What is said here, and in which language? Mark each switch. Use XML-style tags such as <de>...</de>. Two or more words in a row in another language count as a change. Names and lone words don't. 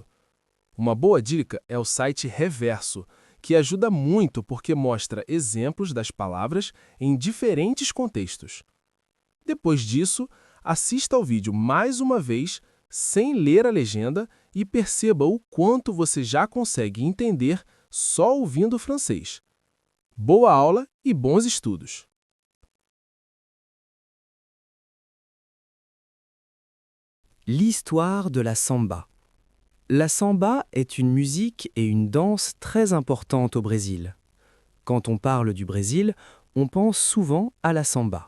<pt>Uma boa dica é o site Reverso, que ajuda muito porque mostra exemplos das palavras em diferentes contextos. Depois disso, assista ao vídeo mais uma vez, sem ler a legenda, e perceba o quanto você já consegue entender só ouvindo o francês. Boa aula e bons estudos!</pt> <fr>L'histoire de la samba. La samba est une musique et une danse très importante au Brésil. Quand on parle du Brésil, on pense souvent à la samba.</fr>